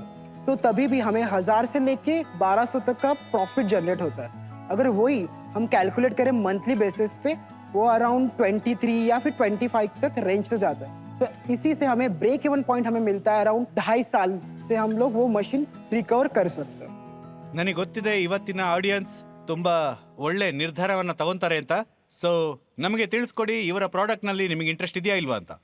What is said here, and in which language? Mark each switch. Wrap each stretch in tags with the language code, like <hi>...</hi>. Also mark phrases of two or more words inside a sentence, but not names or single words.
<hi>सो तभी भी हमें 1000 से लेके 1200 तक का प्रॉफिट जनरेट होता है. अगर वही हम कैलकुलेट करें मंथली बेसिस पे, वो अराउंड 23 या फिर 25 तक रेंज से जाता है. सो इसी से हमें ब्रेक इवन पॉइंट हमें मिलता है अराउंड 2.5 साल से हम लोग वो मशीन रिकवर कर सकते हैं.</hi> <kn>ನನಗೆ ಗೊತ್ತಿದೆ ಇವತ್ತಿನ ಆಡಿಯನ್ಸ್ ತುಂಬಾ ಒಳ್ಳೆ ನಿರ್ಧಾರವನ್ನ ತಗೊಂತಾರೆ ಅಂತ. ಸೊ ನಮಗೆ ತಿಳಿಸ್ಕೊಡಿ, ಇವರ ಪ್ರಾಡಕ್ಟ್ನಲ್ಲಿ ನಿಮಗೆ ಇಂಟ್ರೆಸ್ಟ್ ಇದೆಯಾ ಇಲ್ವಾ ಅಂತ.</kn>